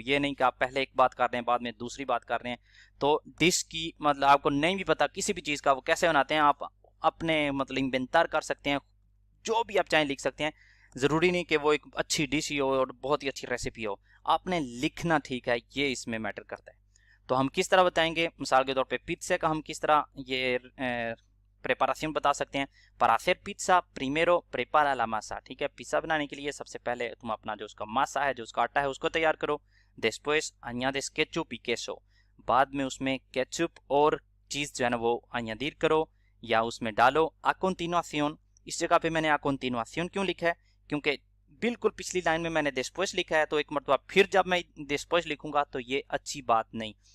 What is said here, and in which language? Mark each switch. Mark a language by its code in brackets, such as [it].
[hi] ये नहीं कि आप पहले एक बात कर रहे हैं बाद में दूसरी बात कर रहे हैं। तो डिश की मतलब आपको नहीं भी पता किसी भी चीज़ का वो कैसे बनाते हैं, आप अपने मतलब इन्वेंटर कर सकते हैं, जो भी आप चाहें लिख सकते हैं। ज़रूरी नहीं कि वो एक अच्छी डिश ही हो और बहुत ही अच्छी रेसिपी हो, आपने लिखना ठीक है, ये इसमें मैटर करता है। तो हम किस तरह बताएंगे, मिसाल के तौर पे पिज़्ज़ा का हम किस तरह ये प्रेपाराción बता सकते हैं। [es] para hacer pizza primero prepara la masa। [hi] ठीक है। पिज़्ज़ा बनाने के लिए सबसे पहले तुम अपना जो उसका मासा है, जो उसका आटा है, उसको तैयार करो। [es] después añades ketchup y queso, [hi] बाद में उसमें केचुप और चीज़ जो है ना वो añadir करो या उसमें डालो। [es] a continuación, [hi] इस जगह पे मैंने a continuación क्यों लिखा है, क्योंकि बिल्कुल पिछली लाइन में मैंने después लिखा है, तो एक मरतबा फिर जब मैं después लिखूंगा तो ये अच्छी बात नहीं।